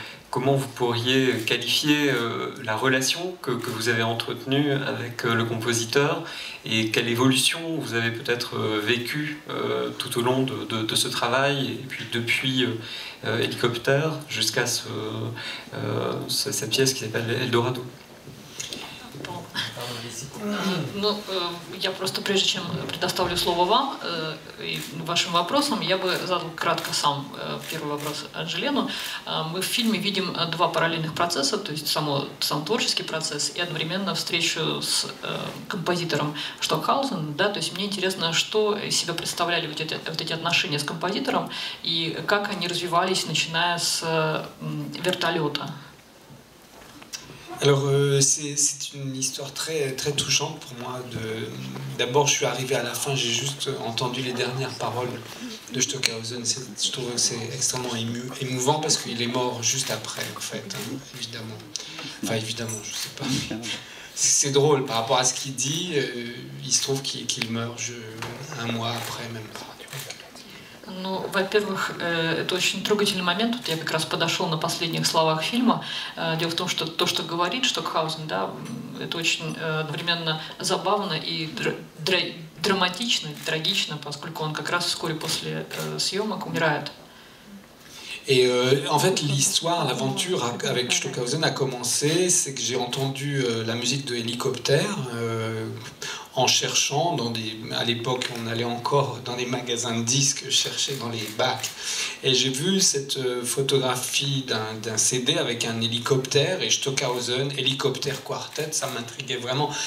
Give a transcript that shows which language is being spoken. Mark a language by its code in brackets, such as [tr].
[fr] Comment vous pourriez qualifier la relation que vous avez entretenue avec le compositeur et quelle évolution vous avez peut-être vécue tout au long de ce travail et puis depuis Hélicoptère jusqu'à cette pièce qui s'appelle Eldorado. [ru] Ну, я просто, прежде чем предоставлю слово вам и вашим вопросам, я бы задал кратко сам первый вопрос Анджелену. Мы в фильме видим два параллельных процесса, то есть сам творческий процесс и одновременно встречу с композитором Штокхаузен. Да, то есть мне интересно, что из себя представляли вот эти отношения с композитором и как они развивались, начиная с вертолета. [fr] Alors c'est une histoire très, très touchante pour moi. D'abord je suis arrivé à la fin, j'ai juste entendu les dernières paroles de Stockhausen. Je trouve que c'est extrêmement émouvant parce qu'il est mort juste après en fait, hein, évidemment. Enfin évidemment, je sais pas. C'est drôle par rapport à ce qu'il dit, il se trouve qu'il meurt un mois après même pas. [ru] Ну, во-первых, это очень трогательный момент. Тут я как раз подошел на последних словах фильма. Дело в том, что то, что говорит Штокхаузен, да, это очень одновременно забавно и драматично, и трагично, поскольку он как раз вскоре после съемок умирает. [fr] Et en fait, l'histoire, l'aventure avec Stockhausen a commencé, c'est que j'ai entendu la musique de Hélicoptère en cherchant à l'époque, on allait encore dans les magasins de disques chercher dans les bacs. Et j'ai vu cette photographie d'un CD avec un hélicoptère et Stockhausen, Hélicoptère Quartet, ça m'intriguait vraiment.